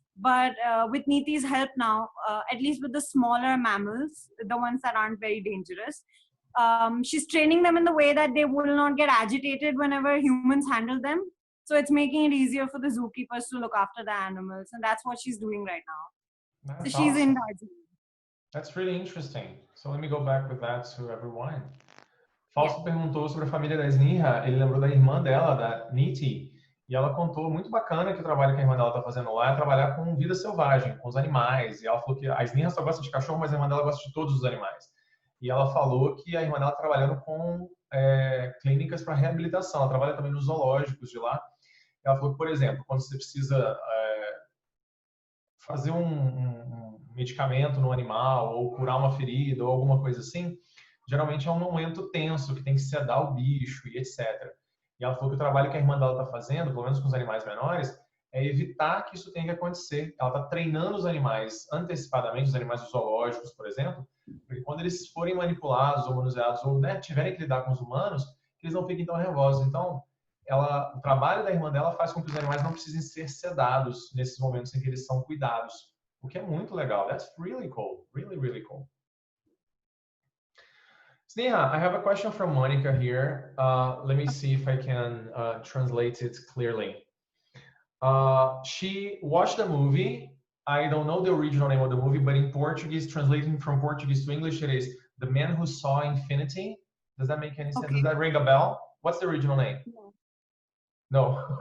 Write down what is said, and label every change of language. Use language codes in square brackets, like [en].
[en] But with Neeti's help now, at least with the smaller mammals, the ones that aren't very dangerous, she's training them in the way that they will not get agitated whenever humans handle them. So it's making it easier for the zookeepers to look after the animals. And that's what she's doing right now. That's so she's awesome. in Darjeeling. That's really interesting. So let me go back with that to everyone. [pt] Fausto perguntou sobre a família da Sneha, ele lembrou da irmã dela, da Niti, e ela contou muito bacana que o trabalho que a irmã dela está fazendo lá é trabalhar com vida selvagem, com os animais. E ela falou que a Sneha só gosta de cachorro, mas a irmã dela gosta de todos os animais. E ela falou que a irmã dela está trabalhando com clínicas para reabilitação, ela trabalha também nos zoológicos de lá. Ela falou que, por exemplo, quando você precisa fazer um medicamento no animal ou curar uma ferida ou alguma coisa assim, geralmente é um momento tenso que tem que sedar o bicho e etc. E ela falou que o trabalho que a irmã dela está fazendo, pelo menos com os animais menores, é evitar que isso tenha que acontecer. Ela está treinando os animais antecipadamente, os animais zoológicos, por exemplo, porque quando eles forem manipulados ou manuseados ou tiverem que lidar com os humanos, que eles não fiquem tão nervosos. Então, o trabalho da irmã dela faz com que os animais não precisem ser sedados nesses momentos em que eles são cuidados, o que é muito legal. [en] That's really cool, really, really cool. Sneha, I have a question from Monica here. Let me see if I can translate it clearly. She watched the movie. I don't know the original name of the movie, but in Portuguese, translating from Portuguese to English, it is The Man Who Saw Infinity. Does that make any sense? Does that ring a bell? What's the original name? No.